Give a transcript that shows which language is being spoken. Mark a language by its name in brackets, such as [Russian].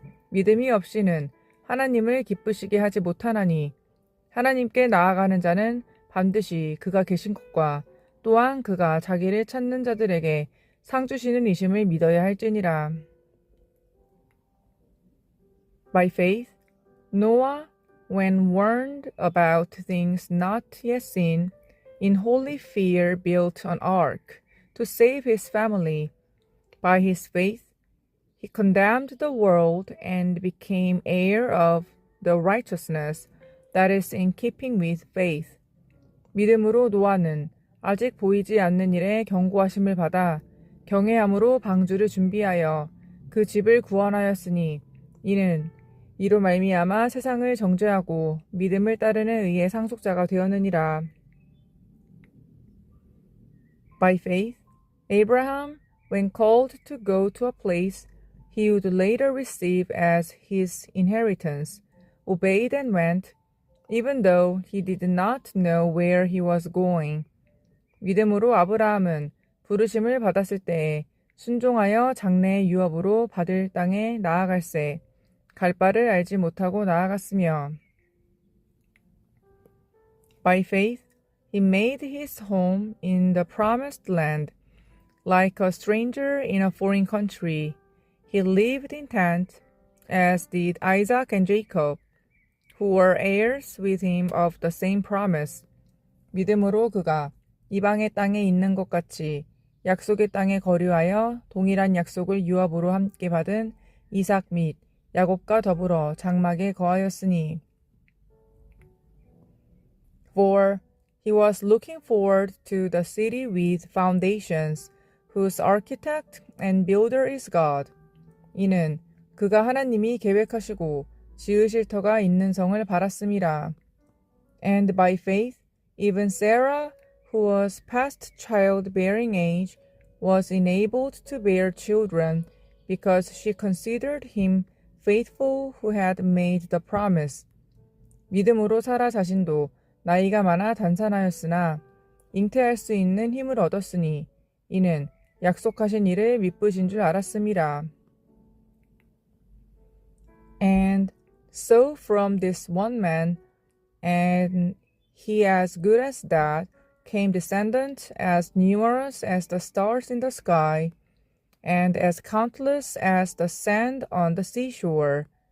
[Korean] 믿음이 없이는 하나님을 기쁘시게 하지 못하나니 하나님께 나아가는 자는 반드시 그가 계신 것과 또한 그가 자기를 찾는 자들에게 상 주시는 이심을 믿어야 할지니라. [English] By faith, Noah, when warned about things not yet seen, in holy fear built an ark to save his family. By his faith, he condemned the world and became heir of the righteousness that is in keeping with faith. [Korean] 믿음으로 노아는 아직 보이지 않는 일에 경고하심을 받아 경외함으로 방주를 준비하여 그 집을 구원하였으니 이는 이로 말미암아 세상을 정죄하고 믿음을 따르는 의의 상속자가 되었느니라. [English] By faith, Abraham, when called to go to a place he would later receive as his inheritance, obeyed and went, even though he did not know where he was going. [Korean] 믿음으로 아브라함은 부르심을 받았을 때에 순종하여 장래의 유업으로 받을 땅에 나아갈새 갈 바를 알지 못하고 나아갔으며 [English] By faith, he made his home in the promised land. Like a stranger in a foreign country, he lived in tents, as did Isaac and Jacob, who were heirs with him of the same promise. [Korean] 믿음으로 그가 이방의 땅에 있는 것 같이 약속의 땅에 거류하여 동일한 약속을 유업으로 함께 받은 이삭 및 야곱과 더불어 장막에 거하였으니 [English] For he was looking forward to the city with foundations, whose architect and builder is God. [Korean] 이는 그가 하나님이 계획하시고 지으실 터가 있는 성을 바랐음이라. [English] And by faith, even Sarah, who was past childbearing age, was enabled to bear children, because she considered him faithful who had made the promise. [Korean] 믿음으로 사라 자신도 나이가 많아 단산하였으나 잉태할 수 있는 힘을 얻었으니 이는 약속하신 일을 미쁘신 줄 알았음이라. [English] And so from this one man, and he as good as that, came descendants as numerous as the stars in the sky, and as countless as the sand on the seashore.